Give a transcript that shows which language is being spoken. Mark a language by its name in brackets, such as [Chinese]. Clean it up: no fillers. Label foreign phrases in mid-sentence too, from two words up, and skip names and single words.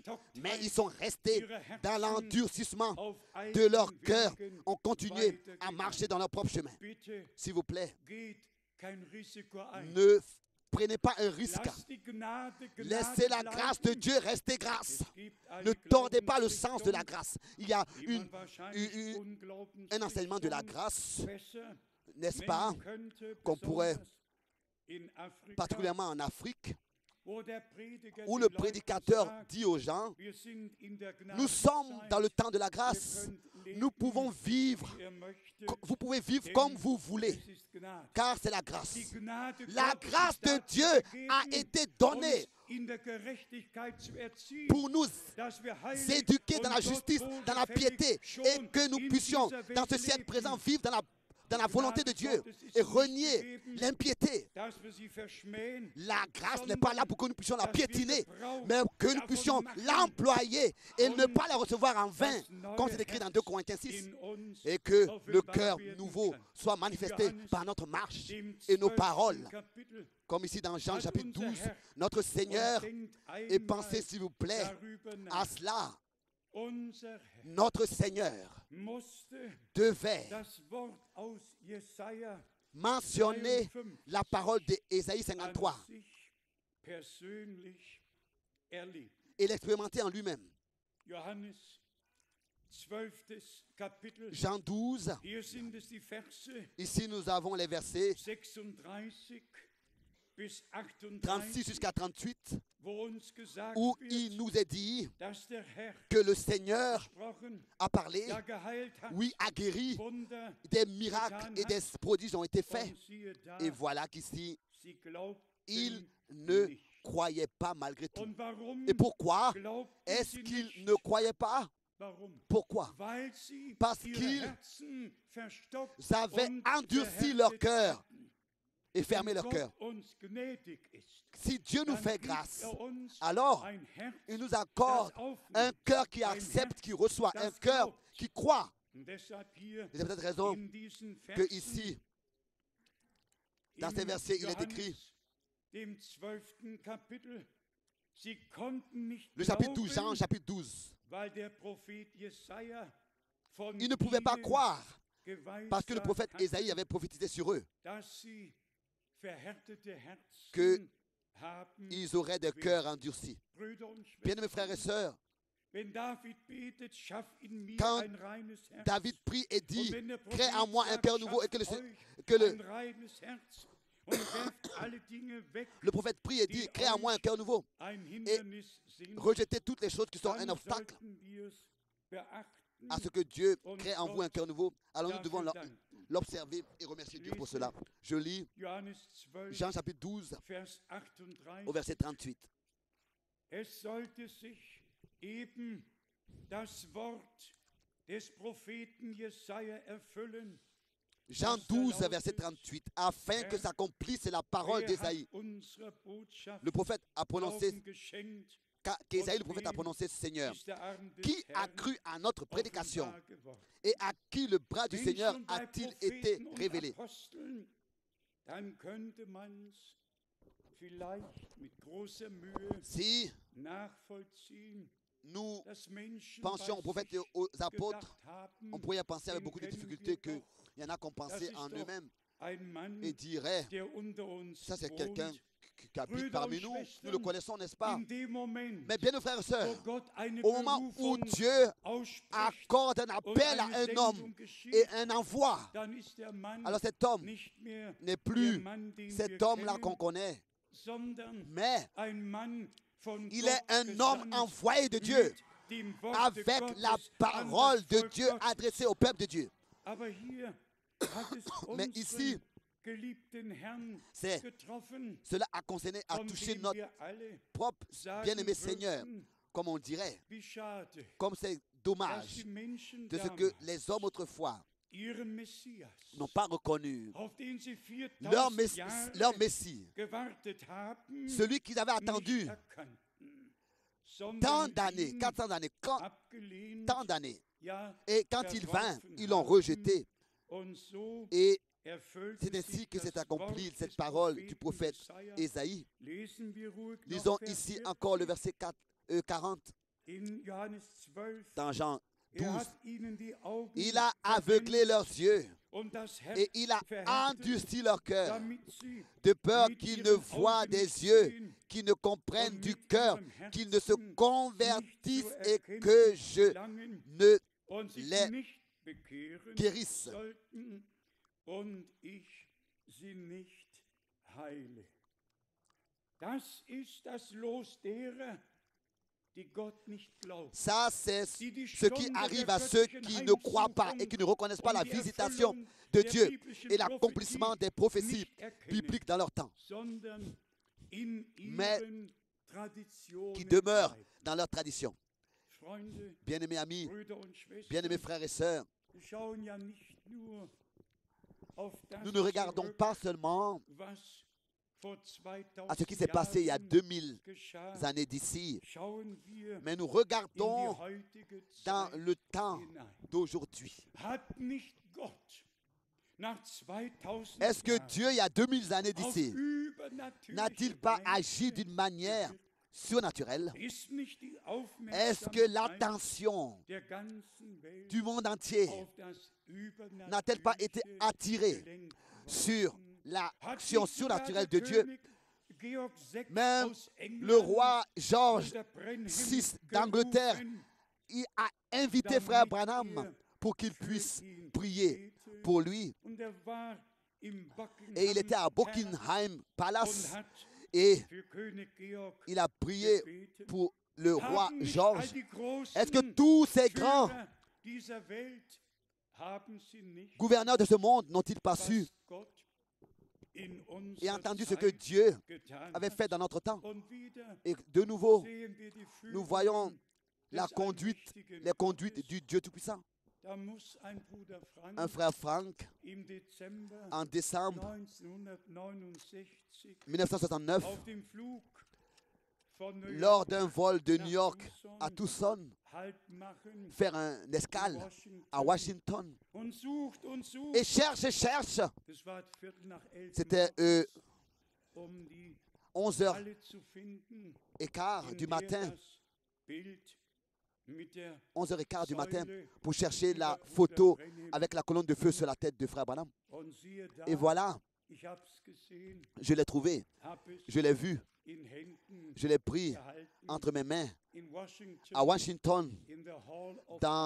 [French] Mais ils sont restés dans l'endurcissement de leur cœur, ont continué à marcher dans leur propre chemin. S'il vous plaît, ne prenez pas un risque. [German] Lasst die Gnade Gnade [French] Laissez la grâce de [German] bleiben. [French] Dieu rester grâce. [German] Es gibt eine [French] Ne tordez pas le [German] Glaubensrichtung, [French] sens de la grâce. Il y a [German] die man wahrscheinlich [French] un enseignement de la grâce, [German] besser [French] n'est-ce pas, [German] nennen könnte, [French] qu'on pourrait, [German] besonders in Afrika, [French] particulièrement en Afrique, [German] wo der Prediger [French] où [German] den [French] le [German] Leuten [French] prédicateur [German] sagt, [French] dit aux gens, [German] wir sind in der [French] nous sommes [German] Gnadenzeit, [French] dans le temps de la grâce. Nous pouvons vivre, [German] wie ihr möchtet, [French] vous pouvez vivre comme vous voulez, [German] es ist Gnade. [French] car c'est la grâce. [German] Die Gnade [French] La [German] Gottes [French] grâce [German] ist [French] de [German] dazu [French] Dieu a [German] gegeben, [French] été donnée [German] uns in der Gerechtigkeit zu erziehen, [French] pour nous [German] dass wir heilig [French] éduquer dans [German] und [French] la [German] Gott [French] justice, dans la [German] wohlgefällig [French] piété, [German] schon [French] et que nous [German] in [French] puissions, [German] dieser Welt [French] dans ce siècle [German] leben. [French] présent, vivre dans la volonté de Dieu et renier l'impiété. [German] Dass wir sie verschmähen, [French] La grâce n'est pas là pour que nous puissions la [German] dass wir [French] piétiner, [German] Gebrauch [French] mais que nous [German] davon [French] puissions [German] machen [French] l'employer et ne pas la recevoir en vain, [German] das neue [French] comme c'est écrit dans 2 Corinthiens 6. [German] in uns [French] Et que le [German] offenbar [French] cœur [German] werden [French] nouveau [German] kann. [French] soit manifesté [German] Johannes, [French] par notre marche [German] dem [French] et nos [German] 12. [French] paroles. [German] Kapitel, [French] Comme ici dans Jean [German] hat [French] chapitre [German] unser [French] 12, [German] Herr [French] notre Seigneur, [German] und denkt [French] et [German] einmal [French] pensez s'il vous plaît [German] darüber nach. [French] à cela, [German] Unser Herr [French] notre Seigneur [German] musste [French] devait [German] das Wort aus Jesaja [French] mentionner la parole d'Ésaïe [German] an 53 sich persönlich erlebt. [French] et l'expérimenter en lui-même. [German] Johannes 12. Kapitel. [French] Jean 12, [German] Hier sind es die Verse [French] ici nous avons les versets [German] 36 bis [French] 36 [German] 38, [French] jusqu'à 38, [German] wo uns gesagt [French] où [German] wird, [French] il nous est dit [German] dass der Herr [French] que le Seigneur [German] gesprochen, [French] a parlé, [German] ja geheilt hat, [French] oui, a guéri, [German] Wunder, [French] des miracles et des prodiges ont été faits. [German] und siehe da, [French] Et voilà qu'ici, [German] sie glaubten [French] il ne [German] nicht. [French] croyait pas malgré tout. [German] Und warum [French] Et pourquoi [German] glaubten [French] est-ce [German] sie [French] qu'il [German] nicht? [French] ne croyait pas? [German] Warum? [French] Pourquoi? [German] Weil sie [French] Parce [German] ihre [French] qu'ils [German] Herzen verstockt [French] avaient [German] und [French] endurci leur [German] verhärtet [French] cœur [German] hatten. [French] et fermé [German] Wenn [French] leur [German] Gott [French] cœur. [German] uns gnädig ist, [French] Si Dieu nous [German] dann [French] fait [German] gibt [French] grâce, [German] uns [French] alors [German] ein Herz, [French] il nous accorde [German] das aufnimmt. [French] un cœur qui accepte, qui reçoit, un cœur qui croit. [German] Und deshalb hier [French] Et c'est peut-être raison [German] in diesen [French] que [German] Versen, [French] ici, dans [German] im [French] ces versets, il est [German] Johannes, [French] écrit, [German] dem 12. Kapitel, sie konnten nicht [French] le chapitre 12, Jean [German] glauben, [French] chapitre 12, [German] weil der Prophet Jesaja von [French] ils ne pouvaient pas [German] ihnen [French] croire parce que le [German] geweissagt [French] prophète [German] hatte, [French] Ésaïe avait prophétisé sur eux [German] dass sie verhärtete Herzen [French] que [German] haben. [French] ils auraient des cœurs endurcis. [German] Brüder und [French] Bien-aimés frères et sœurs, [German] wenn David betet, schaff in mir [French] Quand [German] ein reines Herz. [French] David prie et dit, [German] Und wenn der [French] crée [German] Prophet [French] en moi un [German] sagt, [French] cœur nouveau et que [German] schafft [French] que [German] euch ein reines Herz und werft alle Dinge weg, [French] le prophète prie et dit, crée en moi un cœur nouveau, [German] ein Hindernis sind, [French] rejetez toutes les choses qui sont un [German] dann [French] obstacle [German] sollten wir es beachten. [French] à ce que Dieu crée en vous un cœur nouveau. Alors nous devons l'observer et remercier Dieu pour cela. Je lis [German] Johannes 12, [French] Jean chapitre 12 [German] Vers 38. [French] au verset 38. [German] Es sollte sich eben das Wort des Propheten Jesaja erfüllen. [French] Jean 12 verset 38, afin que s'accomplisse la parole [German] Wer hat [French] d'Ésaïe. [German] unserer Botschaft [French] Le prophète a prononcé, [German] Glauben geschenkt, [French] qu'Ésaïe le prophète a prononcé, Seigneur, [German] ist der Arm des [French] qui a [German] Herrn [French] cru à notre prédication [German] offenbar geworden. [French] et à qui le bras du [German] Wenn [French] Seigneur [German] schon bei [French] a-t-il été [German] Propheten und [French] révélé? [German] Aposteln, dann könnte man es vielleicht mit großer Mühe [French] Si [German] nachvollziehen, [French] nous [German] dass Menschen [French] pensions aux [German] bei [French] prophètes [German] sich [French] et aux [German] gedacht [French] apôtres, [German] haben, [French] on pourrait penser avec beaucoup de difficultés qu'il y en a qui ont [German] das [French] pensé [German] ist [French] en [German] doch [French] eux-mêmes [German] ein Mann, [French] et diraient, [German] der unter uns [French] ça c'est [German] wohnt. [French] quelqu'un qui habite [German] Brüder [French] parmi [German] und [French] nous, [German] Schwestern, [French] nous le connaissons, n'est-ce pas? [German] In dem Moment, [French] Mais bien nos frères et [German] wo [French] sœurs, [German] Gott eine [French] au moment où [German] Berufung [French] Dieu [German] ausspricht [French] accorde un [German] und [French] appel à [German] eine [French] un homme [German] Sendung geschieht, [French] et un envoi, [German] dann ist der Mann [French] alors cet homme [German] nicht mehr [French] n'est [German] der [French] plus [German] Mann, den [French] cet [German] wir [French] homme-là [German] kennen, [French] qu'on connaît, [German] sondern [French] mais [German] ein Mann von [French] il [German] Gott [French] est un homme [German] gesandt, [French] envoyé de Dieu, [German] mit dem Worte [French] avec [German] Gottes [French] la [German] an [French] parole [German] das [French] de [German] Volk [French] Dieu [German] Gottes. [French] adressée au peuple de Dieu. [German] Aber hier hat es [French] Mais [German] unseren [French] ici, [German] geliebten Herrn [French] c'est- [German] getroffen, [French] Cela a concerné, a [German] von [French] touché [German] dem [French] notre [German] wir alle [French] propre [German] sagen [French] bien-aimé Seigneur, [German] würden, [French] comme on dirait, [German] wie schade, [French] comme c'est [German] dass [French] dommage [German] die Menschen [French] de ce que [German] damals [French] les hommes autrefois [German] ihren Messias, [French] n'ont pas reconnu [German] auf den sie [French] leur [German] 4000 Jahre [French] Messie, [German] gewartet haben, [French] celui qu'ils avaient [German] nicht [French] attendu [German] erkannten, [French] tant [German] sondern [French] d'années, [German] ihn [French] 400 années, [German] abgelehnt, [French] tant d'années. [German] ja, [French] Et quand il vint, [German] verworfen [French] ils l'ont [German] haben. [French] rejeté. [German] Und so [French] Et [German] erfüllte [French] c'est ainsi [German] sich [French] que [German] das [French] s'est accomplie [German] Wort [French] cette [German] des [French] parole du [German] Propheten [French] prophète [German] Jesaja. [French] Ésaïe. [German] Lesen wir ruhig noch [French] Lisons [German] Vers [French] ici [German] 40. [French] encore le verset 40 [German] In Johannes 12. [French] dans Jean 12. [German] Er hat ihnen die Augen [French] Il a [German] verwendet, [French] aveuglé leurs yeux [German] und das Herz [French] Et il a [German] verhärtet, [French] endurci leur cœur, [German] damit sie [French] de peur [German] mit [French] qu'ils ne [German] ihren [French] voient [German] Augen [French] des [German] nicht [French] yeux, [German] sehen [French] qu'ils ne comprennent [German] und [French] du [German] mit [French] cœur, [German] ihrem [French] qu'ils ne se [German] Herzen nicht [French] convertissent [German] zur [French] et que [German] Erkenntnis [French] je [German] gelangen [French] ne [German] und sich [French] les [German] nicht bekehren [French] guérisse. [German] sollten und ich sie nicht heile. Das ist das Los derer, die Gott nicht glauben. [French] Ça, c'est [German] Die die [French] ce qui [German] Stunde [French] arrive [German] der [French] à ceux [German] göttlichen [French] qui ne croient pas et [German] Heimsuchung [French] qui ne reconnaissent pas [German] und [French] la [German] die [French] visitation [German] Erfüllung [French] de [German] der [French] Dieu [German] biblischen [French] et l'accomplissement [German] Prophetie [French] des prophéties [German] nicht erkennen, [French] bibliques dans leur temps, [German] sondern in [French] mais [German] ihren Traditionen [French] qui demeurent [German] bleiben. [French] dans leur tradition. [German] Freunde, [French] Bien-aimés amis, [German] Brüder und Schwestern, [French] bien-aimés frères et sœurs, [German] wir schauen ja nicht nur auf das [French] nous ne regardons [German] zurück, [French] pas seulement [German] was vor 2000 [French] à ce qui s'est passé il y a [German] Jahren [French] 2000 [German] geschah, [French] années d'ici, [German] schauen wir [French] mais nous [German] in die [French] regardons [German] heutige [French] dans [German] Zeit [French] le temps [German] hinein. [French] d'aujourd'hui. [German] Hat nicht Gott nach 2000 [French] Est-ce que [German] Jahren [French] Dieu, il y a 2000 années [German] auf [French] d'ici, [German] übernatürliche [French] n'a-t-il pas agi [German] Weise [French] d'une manière [German] gewirkt? [French] surnaturelle? [German] Ist nicht die [French] Est-ce que [German] Aufmerksamkeit [French] l'attention [German] der ganzen Welt [French] du monde entier [German] auf das [French] n'a-t-elle pas été [German] Übernatürliche [French] attirée [German] gelenkt [French] sur [German] worden? [French] l'action [German] Hat nicht sogar [French] surnaturelle [German] der [French] de Dieu? [German] König Georg VI [French] Même [German] aus England [French] le roi George [German] unter Brenhem [French] VI d'Angleterre, [German] gerufen, [French] il a invité [German] damit [French] frère Branham pour qu'il [German] für [French] puisse [German] ihn [French] prier [German] bete. [French] pour lui. [German] Und war im [French] Et il était à [German] Buckingham [French] Buckingham [German] und [French] Palace [German] hat [French] et [German] für König Georg [French] il a prié [German] gebetet. [French] pour le roi [German] Haben nicht [French] George. [German] all die großen [French] Est-ce que tous ces grands [German] Führer dieser Welt haben sie nicht, [French] gouverneurs de ce monde n'ont-ils pas [German] was [French] su [German] Gott in [French] et [German] unserer [French] entendu ce que [German] Zeit [French] Dieu [German] getan [French] avait [German] hat? [French] fait dans notre temps? [German] Und wieder [French] Et de nouveau, [German] sehen wir die [French] nous voyons [German] Führungen [French] la [German] des [French] conduite, [German] allmächtigen [French] les conduites [German] Gottes. [French] du Dieu Tout-Puissant. [German] Da muss ein Bruder Frank [French] Un frère Frank, [German] im Dezember [French] en décembre [German] 1969 [French] 1969, [German] auf dem Flug von New [French] lors [German] York [French] d'un vol de [German] nach [French] New York à [German] Tucson [French] Tucson, [German] Halt machen [French] faire une escale à [German] Washington [French] Washington [German] und sucht. [French] et cherche. [German] Das war Viertel nach 11 [French] C'était [German] um die [French] 11h15 [German] Halle zu finden, [French] du [German] in [French] matin, [German] der das Bild mit der [French] 11h15 du matin, [German] Säule [French] pour chercher [German] über [French] la [German] Bruder [French] photo [German] Brenhem. [French] avec la colonne de feu sur la tête de frère Branham. [German] Und siehe da, [French] Et voilà, [German] ich hab's gesehen, [French] je l'ai trouvé, [German] hab es [French] je l'ai vu, [German] in Händen [French] je l'ai pris [German] gehalten, [French] entre mes mains [German] in Washington, [French] à Washington [English] in the Hall of [French] dans,